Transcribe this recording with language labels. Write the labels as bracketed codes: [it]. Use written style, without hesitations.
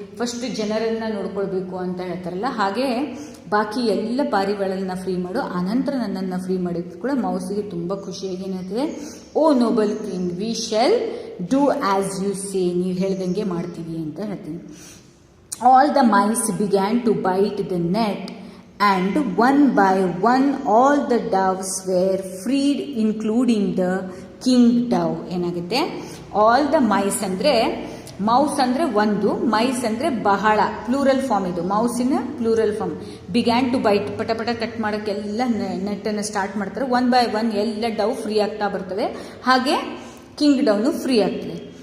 [kn] First ಜನರನ್ನು ನೋಡ್ಕೊಳ್ಬೇಕು ಅಂತ ಹೇಳ್ತಾರಲ್ಲ, ಹಾಗೆ ಬಾಕಿ ಎಲ್ಲ ಪಾರಿವಾಳನ್ನ ಫ್ರೀ ಮಾಡು, ಆನಂತರ ನನ್ನನ್ನು ಫ್ರೀ ಮಾಡಿದ್ದು ಕೂಡ ಮೌಸಿಗೆ ತುಂಬ ಖುಷಿಯಾಗಿ ಏನಾಗ್ತದೆ, [en] O noble king we shall do as you say, [kn] ನೀವು ಹೇಳ್ದಂಗೆ ಮಾಡ್ತೀವಿ ಅಂತ ಹೇಳ್ತೀನಿ. [en] All the mice began to bite the net and one by one all the doves were freed including the king dove. [kn] ಏನಾಗುತ್ತೆ, ಆಲ್ ದ ಮೈಸ್ ಅಂದರೆ, mouse ಅಂದರೆ ಒಂದು, mice ಅಂದರೆ ಬಹಳ, ಪ್ಲೂರಲ್ ಫಾರ್ಮ್ ಇದು, ಮೌಸಿನ plural form. [en] began to bite, [kn] ಪಟ cut ಮಾಡೋಕ್ಕೆಲ್ಲ ನೆಟ್ಟನ್ನು start ಮಾಡ್ತಾರೆ. One by one ಎಲ್ಲ ಡವ್ ಫ್ರೀ ಆಗ್ತಾ ಬರ್ತವೆ, ಹಾಗೆ ಕಿಂಗ್ ಡವ್ನು ಫ್ರೀ ಆಗ್ತದೆ.